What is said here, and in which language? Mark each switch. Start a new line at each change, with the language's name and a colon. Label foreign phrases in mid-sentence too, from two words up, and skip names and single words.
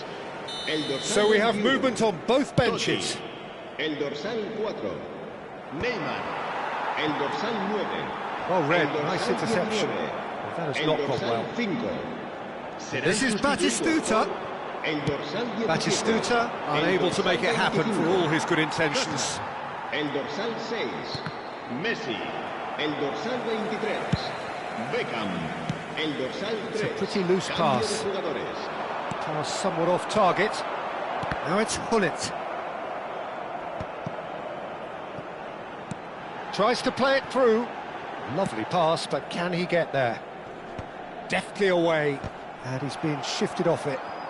English: So we have movement on both benches.
Spanish: El dorsal 4, Neymar. El dorsal 9.
English: Well read, nice interception. Well, that has not gone well.
Spanish: 5.
English: This is Batistuta. Batistuta unable to make it happen for all his good intentions.
Spanish: El dorsal 6, Messi. El dorsal 23, Beckham. El dorsal
English: It's
Spanish: 3.
English: a pretty loose
Spanish: Cambio de
English: pass.
Spanish: jugadores.
English: Pass somewhat off target. Now it's Hullet. Tries to play it through. Lovely pass, but can he get there? Deftly away, and he's been shifted off it.